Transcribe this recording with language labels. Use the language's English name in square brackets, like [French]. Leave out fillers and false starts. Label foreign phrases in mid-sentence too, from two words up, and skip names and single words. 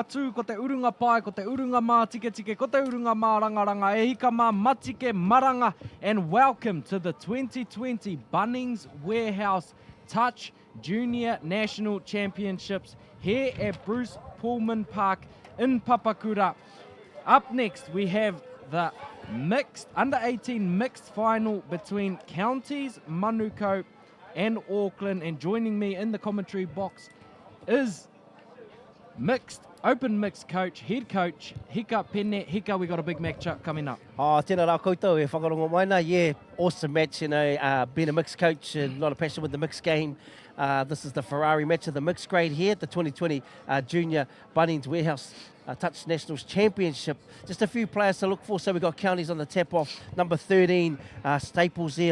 [Māori] tū, ko te urunga pai, ko te urunga mā tike tike, ko te urunga mā rangaranga, e hika mā matike maranga, [English] and welcome to the 2020 Bunnings Warehouse Touch Junior National Championships here at Bruce Pullman Park in Papakura. Up next, we have the mixed, under 18 mixed final between Counties, Manukau and Auckland, and joining me in the commentary box is open mixed coach, head coach, Hika Pene. Hika, we got a big matchup coming up. [Māori] Oh, tēnā rā koutou e whakarongo maina. [English] Yeah, awesome match, you know, being a mixed coach and a lot of passion with the mixed game. This is the Ferrari match of the mixed grade here at the 2020 Junior Bunnings Warehouse Touch Nationals Championship. Just a few players to look for. So we've got Counties on the tap-off. Number 13, Staples there.